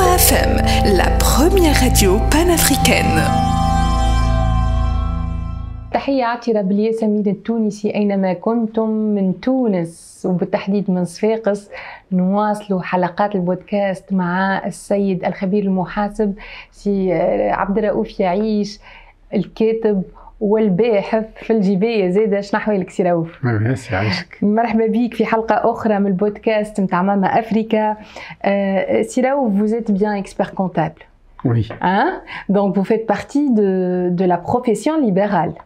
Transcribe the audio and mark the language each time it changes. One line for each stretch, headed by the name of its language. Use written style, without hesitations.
French: FM, la première radio panafricaine.
Arabic: تحية عطرة بالياسمين التونسي أينما كنتم من تونس وبالتحديد من صفاقس. نواصل حلقات البودكاست مع السيد الخبير المحاسب سي عبد الرؤوف يعيش، الكاتب والباحث في الجباية زادة. شنو أحوالك سي رؤوف؟ مرحبا بك في حلقة أخرى من البودكاست متاع ماما أفريكا.
French: سي رؤوف, vous êtes bien expert comptable. Oui. Hein? Donc vous faites partie de la profession libérale.